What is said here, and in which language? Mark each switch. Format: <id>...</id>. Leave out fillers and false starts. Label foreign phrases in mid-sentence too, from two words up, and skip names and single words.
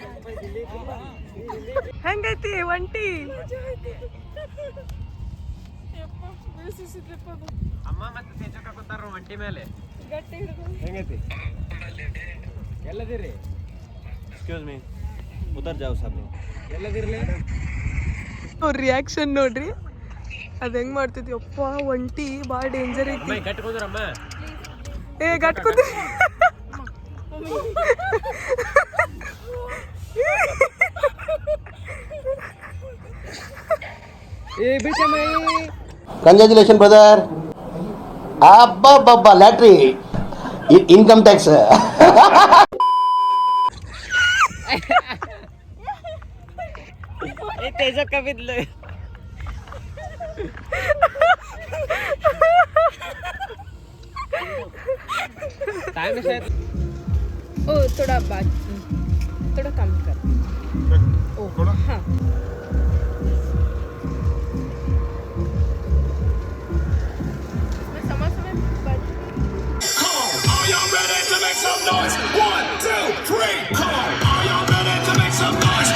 <kn>ಹೆಂಗೈತಿ ಒಂಟಿ? ಅಮ್ಮ ಮತ್ತೆ ತೇಜಕ್ಕ ಕೂತಾರ ಒಂಟಿ ಮೇಲೆ ಗಟ್ಟಿ ಹಿಡ್ಕೊಂಡು ಹೆಂಗೈತಿ ಎಲ್ಲದಿರಿ</kn> <en>excuse me</en> <hi>उधर जाओ साहब</hi> <kn>ಎಲ್ಲದಿರ್ಲಿ ಅವ್ರ ರಿಯಾಕ್ಷನ್ ನೋಡ್ರಿ ಅದು ಹೆಂಗ್ ಮಾಡ್ತೈತಿ ಅಪ್ಪ ಒಂಟಿ ಭಾಳ ಡೇಂಜರ್ ಐತಿ ಅಮ್ಮ ಕಟ್ಕೊಂಡ್ರಮ್ಮ ಏ ಗಟ್ಕೋತಿ ಏ ಬಿಟ್ಟಮ್ಮ</kn> <en>congratulation brother ಅಬ್ಬಬ್ಬಬ್ಬ lottery income tax</en> <kn>ತೇಜಕ್ಕ ಬಿದ್ಲು</kn> <hi>टाइम है शायद ओ थोड़ा बात थोड़ा कम कर ओ थोड़ा हाँ मैं समझ में बात</hi> <en>Are y'all ready to make some noise? 1, 2, 3, come on. Are y'all ready to make some noise?</en>